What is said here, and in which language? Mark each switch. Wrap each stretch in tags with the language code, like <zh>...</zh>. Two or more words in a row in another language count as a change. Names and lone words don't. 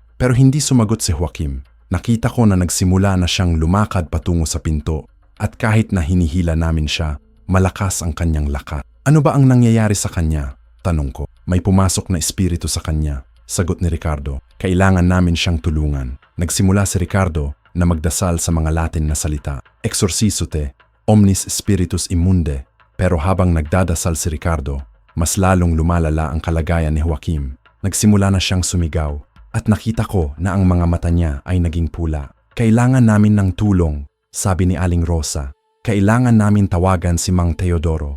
<tl>Pero hindi sumagot si Joaquim. Nakita ko na nagsimula na siyang lumakad patungo sa pinto at kahit na hinihila namin siya, malakas ang kanyang lakas. Ano ba ang nangyayari sa kanya? Tanong ko. May pumasok na espiritu sa kanya. Sagot ni Ricardo. Kailangan namin siyang tulungan. Nagsimula si Ricardo na magdasal sa mga Latin na salita.</tl> <la>Exorcisute, omnis spiritus immunde.</la> <tl>Pero habang nagdadasal si Ricardo, mas lalong lumalala ang kalagayan ni Joaquim. Nagsimula na siyang sumigaw at nakita ko na ang mga mata niya ay naging pula. Kailangan namin ng tulong, sabi ni Aling Rosa. Kailangan namin tawagan si Mang Teodoro.</tl>